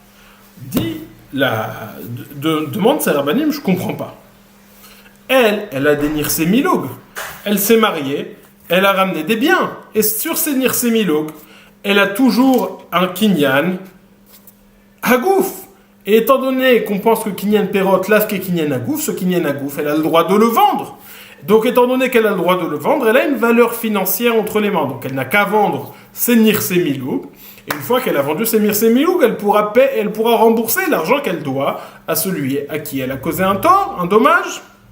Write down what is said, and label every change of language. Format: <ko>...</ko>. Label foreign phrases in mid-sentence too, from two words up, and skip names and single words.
<fr>Demande sa rabbanim, je ne comprends pas. Elle a des</fr> <he>נכסי מלוג.</he> <fr>Elle s'est mariée, elle a ramené des biens. Et sur ces</fr> <he>נכסי מלוג,</he> <fr>elle a toujours un</fr> <he>קנין הגוף.</he> <fr>Et étant donné qu'on pense que</fr> <he>קנין פירות, לאו כ קנין הגוף,</he> <fr>ce</fr> <he>קנין הגוף,</he> <fr>elle a le droit de le vendre. Donc étant donné qu'elle a le droit de le vendre, elle a une valeur financière entre les mains. Donc elle n'a qu'à vendre ses</fr> <he>נכסי מלוג.</he> <fr>Et une fois qu'elle a vendu ses</fr> <he>נכסי מלוג,</he> <fr>elle pourra rembourser l'argent qu'elle doit à celui à qui elle a causé un tort, un dommage.</fr>